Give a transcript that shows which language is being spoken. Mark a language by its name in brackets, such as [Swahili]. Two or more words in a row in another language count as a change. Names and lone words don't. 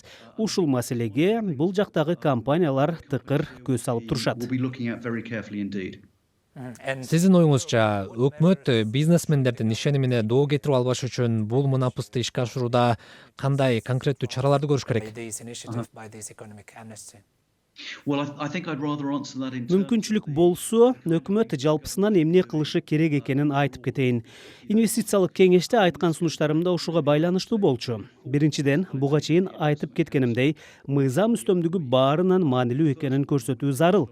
[Kyrgyz] Ушул маселеге бул жактагы компаниялар тыкыр көз салып турушат. Сиздин оюңузча, өкмөт бизнесмендердин ишенимине доо кетирип албаш үчүн бул мунапысты ишке ашырууда кандай конкреттүү чараларды көрүш керек? [English] By this initiative, by this economic amnesty. [Kyrgyz] Мүмкүнчүлүк болсо, өкмөт жалпысынан эмне кылышы керек экенин айтып кетейин. Инвестициялык кеңеште айткан сунуштарымда ушуга байланыштуу болчу. Биринчиден, буга чейин айтып кеткенимдей, мыйзам үстөмдүгү баарынан маанилүү экенин көрсөтүү зарыл.